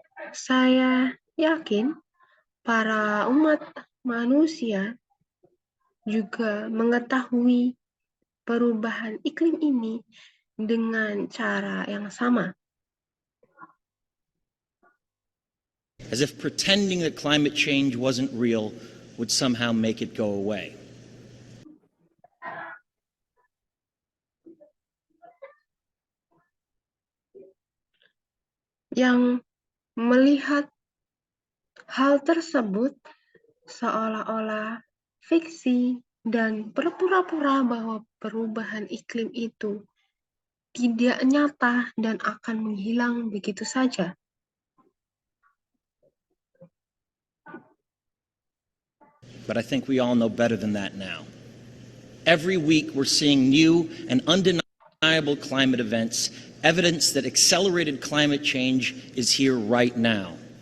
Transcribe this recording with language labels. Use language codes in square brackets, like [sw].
[id] Saya yakin para umat manusia juga mengetahui perubahan iklim ini dengan cara yang sama. [en] As if pretending that climate change wasn't real would somehow make it go away. [id] Yang melihat hal tersebut seolah-olah fiksi, dan berpura-pura bahwa perubahan iklim itu tidak nyata dan akan menghilang begitu saja. [en] But I think we all know better than that now. Every week we're seeing new and undeniable climate events, evidence that accelerated climate change is here right now.